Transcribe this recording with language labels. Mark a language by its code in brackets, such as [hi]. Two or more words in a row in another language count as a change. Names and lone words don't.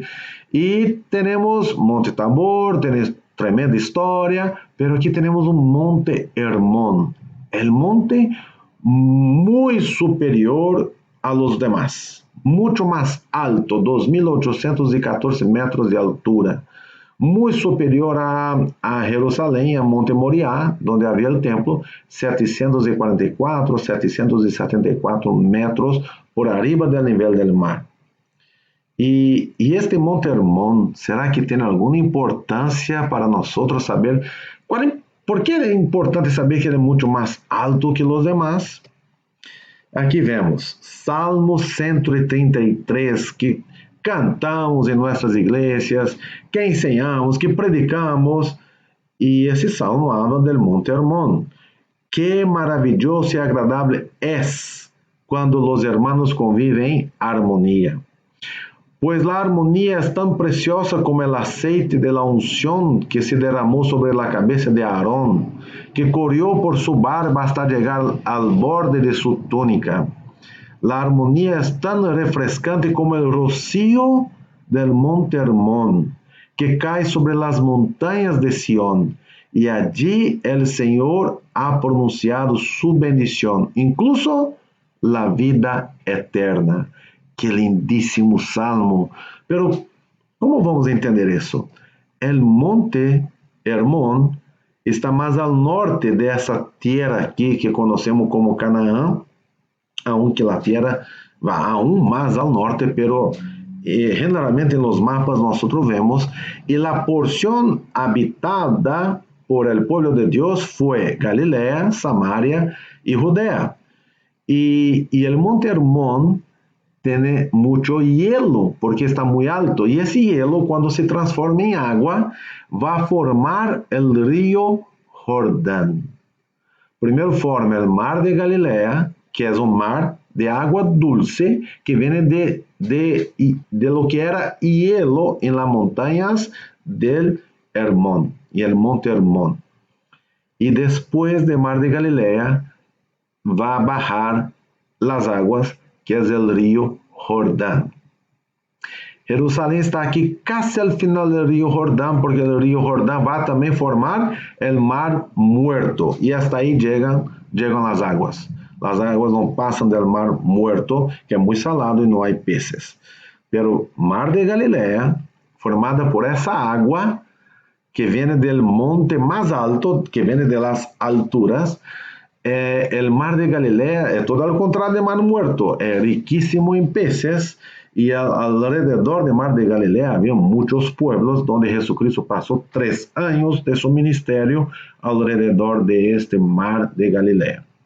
[es] Y tenemos Monte Tabor, tenemos tremenda historia, pero aquí tenemos un Monte Hermón, el monte muy superior a los demás, mucho más alto, 2.814 metros de altura, muy superior a Jerusalén, a Monte Moriah, donde había el templo, 744, 774 metros por arriba del nivel del mar. Y este Monte Hermón, ¿será que tiene alguna importancia para nosotros saber por qué es importante saber que [pt] ele é muito mais alto que os demás? Aqui vemos Salmo 133, que cantamos em nossas igrejas, que ensinamos, que predicamos, e esse salmo [es] habla del Monte Hermón. [pt] Que maravilhoso e agradável é quando os hermanos convivem em harmonia. [es] Pues la armonía es tan preciosa como el aceite de la unción que se derramó sobre la cabeza de Aarón, que corrió por su barba hasta llegar al borde de su túnica. La armonía es tan refrescante como el rocío del Monte Hermón, que cae sobre las montañas de Sión, y allí el Señor ha pronunciado su bendición, incluso la vida eterna. [pt] Que lindíssimo salmo. Pero, como vamos entender isso? El Monte Hermón está mais ao norte dessa terra aqui que conhecemos como Canaã, aunque a terra vai aún mais ao norte, pero generalmente nos mapas nós vemos, e a porção habitada por [es] el pueblo [pt] de Deus foi Galileia, Samaria e Judea. [es] E el Monte Hermón tiene mucho hielo porque está muy alto y ese hielo cuando se transforma en agua va a formar el río Jordán. Primero forma el mar de Galilea, que es un mar de agua dulce que viene de lo que era hielo en las montañas del Hermón y el Monte Hermón. Y después del mar de Galilea va a bajar las aguas [pt] que é o rio Jordão. Jerusalém está aqui [es] casi al final [pt] do rio Jordão, porque o rio Jordão vai também formar o [es] mar muerto, [pt] e hasta aí chegam as águas. As águas não passam do [es] mar muerto, [pt] que é muito salado e não há peces. [es] Pero [pt] mar de Galileia, formada por essa água que vem do monte mais alto, que vem das alturas, [es] el mar de Galilea es todo al contrario del mar muerto, es riquísimo en peces y alrededor del mar de Galilea había muchos pueblos donde Jesucristo pasó 3 años de su ministerio alrededor de este mar de Galilea.